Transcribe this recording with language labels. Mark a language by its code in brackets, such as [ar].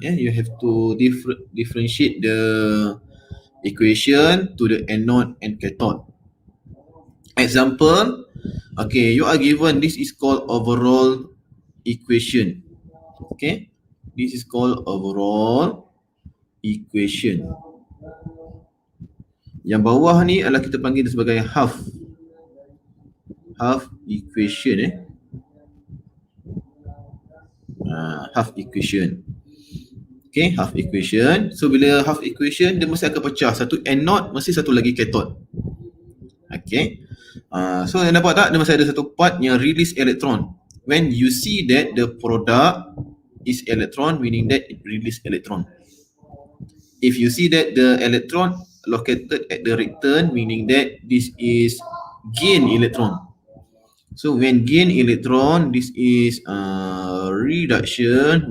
[en] You have to differentiate the equation to the anode and cathode. Example, okay, you are given, this is called overall equation. Okay, this is called overall equation. [ms] Yang bawah ni adalah kita panggil sebagai half equation half equation. Okay, half equation. So bila half equation, dia mesti akan pecah. Satu anode, mesti satu lagi cathode. Okay. So yang nampak tak, dia masih ada satu part yang release electron. [en] When you see that the product is electron, meaning that it release electron. If you see that the electron located at the return, meaning that this is gain electron. So when gain electron, this is reduction.